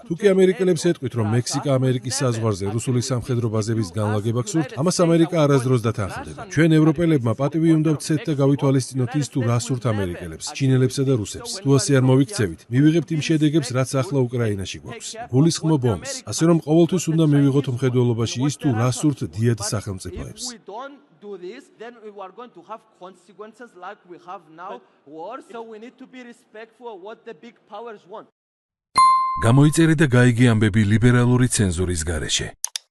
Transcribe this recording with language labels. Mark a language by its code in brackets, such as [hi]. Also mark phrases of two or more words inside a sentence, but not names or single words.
[ka] თუ კი ამერიკელებს ეტყვით, რომ მექსიკა ამერიკის საზღვარზე რუსული სამხედრო ბაზების განლაგება გსურთ, ამას ამერიკა არასდროს დათანხმდება. ჩვენ ევროპელებმა პატივი უნდა ვცეთ და გავითვალისწინოთ ის, თუ რა სურთ ამერიკელებს, ჩინელებსა და რუსებს. თუ ასე არ მოვიქცევით, მივიღებთ იმ შედეგებს, რაც ახლა უკრაინაში გვაქვს. გულისხმობ ომს. ასე რომ ყოველთვის უნდა მივიღოთ მხედველობაში ის, თუ რა სურთ დიად სახელმწიფოებს. [en] Do this, then we are going to have consequences like we have now wars, so we need to be respectful of what the big powers want. [ka] გამოიწერე და გაიგე ამბები ლიბერალური ცენზურის გარეშე.